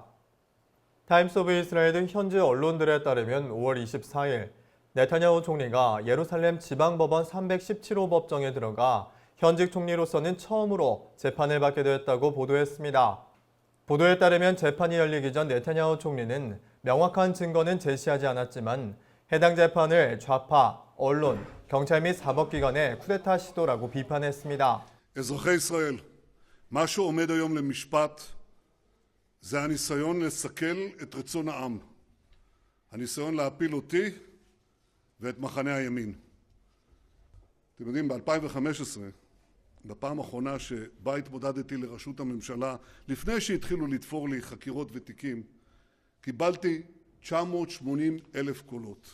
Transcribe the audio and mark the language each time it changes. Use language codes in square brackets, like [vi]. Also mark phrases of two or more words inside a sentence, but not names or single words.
[ko] 타임스 오브 이스라엘 등 현지 언론들에 따르면 5월 24일 네타냐후 총리가 예루살렘 지방법원 317호 법정에 들어가 현직 총리로서는 처음으로 재판을 받게 되었다고 보도했습니다. 보도에 따르면 재판이 열리기 전 네타냐후 총리는 명확한 증거는 제시하지 않았지만 해당 재판을 좌파, 언론, 경찰 및 사법기관의 쿠데타 시도라고 비판했습니다. [he] אזרחי ישראל, מה שעומד היום למשפט זה הניסיון לסכל את רצון העם. הניסיון להפיל אותי ואת מחנה הימין. אתם יודעים, ב-2015, בפעם האחרונה שבה התמודדתי לראשות הממשלה, לפני שהתחילו לתפור לי חקירות ותיקים, קיבלתי 980,000 קולות.